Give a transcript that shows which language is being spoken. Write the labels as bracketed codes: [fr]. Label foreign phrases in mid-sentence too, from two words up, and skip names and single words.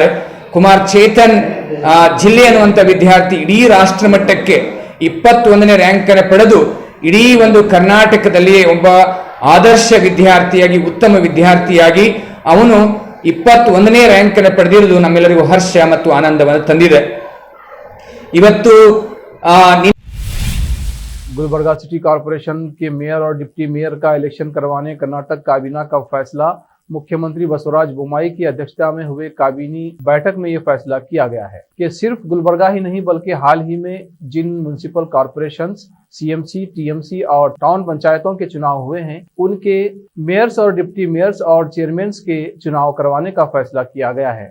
[kn] ಕುಮಾರ್ ಚೇತನ್ ಜಿಲ್ಲೆ ಅನ್ನುವಂಥ ವಿದ್ಯಾರ್ಥಿ ಇಡೀ ರಾಷ್ಟ್ರ ಮಟ್ಟಕ್ಕೆ 21ನೇ ರ್ಯಾಂಕ್ ಅನ್ನು ಪಡೆದು ಇಡೀ ಒಂದು ಕರ್ನಾಟಕದಲ್ಲಿ ಒಬ್ಬ ಆದರ್ಶ ವಿದ್ಯಾರ್ಥಿಯಾಗಿ, ಉತ್ತಮ ವಿದ್ಯಾರ್ಥಿಯಾಗಿ ಅವನು 21ನೇ ರ್ಯಾಂಕ್ ಅನ್ನು ಪಡೆದಿರುವುದು ನಮ್ಮೆಲ್ಲರಿಗೂ ಹರ್ಷ ಮತ್ತು ಆನಂದವನ್ನು ತಂದಿದೆ. ಇವತ್ತು [hi] गुलबर्गा सिटी कॉरपोरेशन के मेयर और [en] deputy mayor [hi] का इलेक्शन करवाने कर्नाटक काबीना का फैसला। मुख्यमंत्री बसवराज बोम्मई की अध्यक्षता में हुए काबीनी बैठक में यह फैसला किया गया है कि सिर्फ गुलबर्गा ही नहीं बल्कि हाल ही में जिन [en] municipal corporations, [hi] CMC, TMC और टाउन पंचायतों के चुनाव हुए हैं उनके मेयर्स और [en] deputy mayors [hi] और चेयरमैन के चुनाव करवाने का फैसला किया गया है।